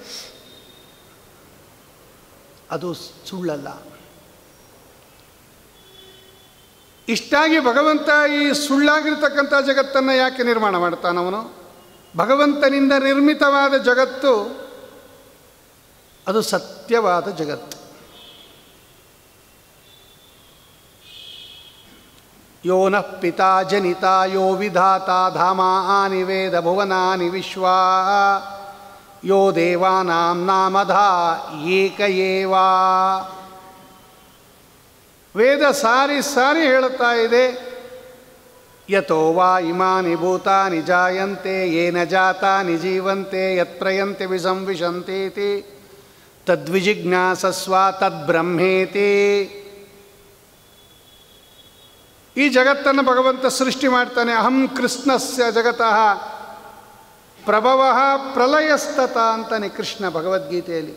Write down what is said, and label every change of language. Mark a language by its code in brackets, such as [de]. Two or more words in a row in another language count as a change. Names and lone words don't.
[kn] ಅದು ಸುಳ್ಳಲ್ಲ. ಇಷ್ಟಾಗಿ ಭಗವಂತ ಈ ಸುಳ್ಳಾಗಿರ್ತಕ್ಕಂಥ ಜಗತ್ತನ್ನು ಯಾಕೆ ನಿರ್ಮಾಣ ಮಾಡ್ತಾನವನು? ಭಗವಂತನಿಂದ ನಿರ್ಮಿತವಾದ ಜಗತ್ತು ಅದು ಸತ್ಯವಾದ ಜಗತ್ತು. [sa] ಯೋ ನಃ ಪಿತಾ ಜನಿತಾ ಯೋ ವಿಧಾತಾ ಧಾಮಾನಿ ವೇದ ಭುವನಾನಿ ವಿಶ್ವಾ ಯೋ ದೇವಾನಾಂ ನಾಮಧಾ ಏಕ ಏವ. [kn] ವೇದ ಸಾರಿ ಸಾರಿ ಹೇಳುತ್ತಾ ಇದೆ, [sa] ಯತೋ ವಾ ಇಮಾನಿ ಭೂತಾನಿ ಜಾಯಂತೆ ಯೇನ ಜಾತಾನಿ ಜೀವಂತೆ ಯತ್ಪ್ರಯಂತೆ ವಿಸಂವಿಶಂತೀತಿ ತದ್ವಿಜಿಜ್ಞಾಸಸ್ವ ತದ್ಬ್ರಹ್ಮೇತಿ. [kn] ಈ ಜಗತ್ತನ್ನು ಭಗವಂತ ಸೃಷ್ಟಿ ಮಾಡ್ತಾನೆ. [sa] ಅಹಂ ಕೃಷ್ಣಸ್ಯ ಜಗತಃ ಪ್ರಭವಃ ಪ್ರಲಯಸ್ತತ [kn] ಅಂತಾನೆ ಕೃಷ್ಣ ಭಗವದ್ಗೀತೆಯಲ್ಲಿ.